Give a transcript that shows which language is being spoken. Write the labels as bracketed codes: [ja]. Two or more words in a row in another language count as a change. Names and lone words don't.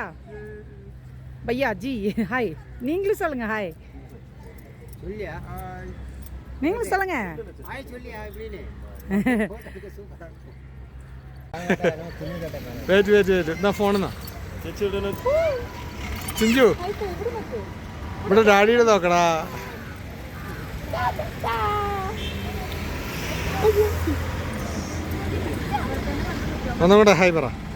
[ta] பையா ஜி ஹாய். நீங்களும் சொல்லுங்க ஹாய். சொல்லியா? நீங்களும் சொல்லுங்க ஹாய் சொல்லியா இப்படின்னு. [en] wait wait wait. [ml] എന്നാ ഫോണെന്നാ ചിഞ്ചു, ഇവിടെ ഡാഡിയുടെ നോക്കടാ. ഒന്നും കൂടെ ഹായ് പറ.